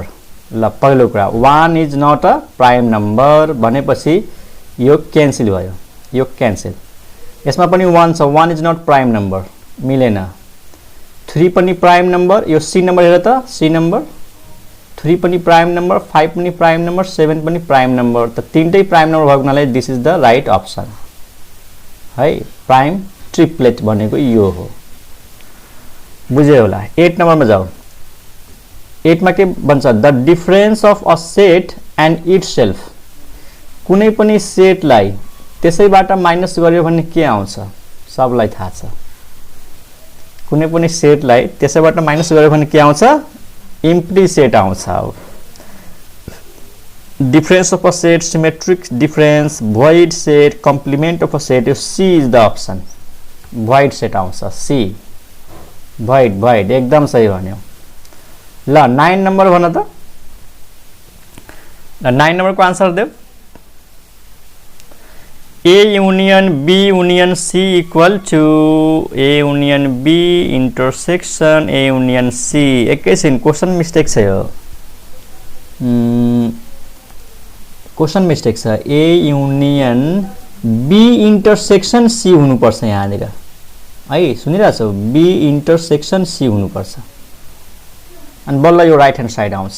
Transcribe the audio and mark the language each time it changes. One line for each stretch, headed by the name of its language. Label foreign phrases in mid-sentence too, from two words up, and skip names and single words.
Nepali: ल पहिलो कुरा
English: 1 is not a prime number
Nepali: भनेपछि यो क्यान्सल भयो, यो क्यान्सल। यसमा पनि 1 छ,
English: 1 is not prime number
Nepali: मिलेन। 3 पनि
English: prime number,
Nepali: यो सी नंबर हेर त सी नंबर 3 पनि
English: prime number,
Nepali: 5 पनि
English: prime number,
Nepali: 7 पनि
English: prime number.
Nepali: त तीनटै
English: prime number
Nepali: भएको हुनाले
English: this is the right option
Nepali: है।
English: prime triplet
Nepali: भनेको यो हो, बुझ्यो होला।
Hindi: 8 नंबर में जाऊ।
Nepali: 8 मा के भन्छ
English: the difference of a set and itself.
Nepali: कुनै पनि सेटलाई त्यसैबाट माइनस गर्यो भने के आउँछ सबलाई थाहा छ। कुनै पनि सेटलाई त्यसैबाट माइनस गर्यो भने के आउँछ
English: empty set
Nepali: आउँछ।
English: difference of a set, symmetric difference, void set, complement of a set, यो C is the option। void set
Nepali: आउँछ सी, भोइड भोइड एकदम सही भन्यो। ल 9 नंबर भन त। ल 9 नंबर को आंसर देऊ।
English: A union B union C equal to A union B intersection A union C।
Nepali: एकैछिन
English: question mistake
Nepali: छ यो,
English: question mistake
Nepali: छ।
English: A union B intersection C
Nepali: हुनुपर्छ यहाँनिर है, सुनिरहेछौ
English: B intersection C
Nepali: हुनुपर्छ अनि बल्ल यो
English: right hand side
Nepali: आउँछ।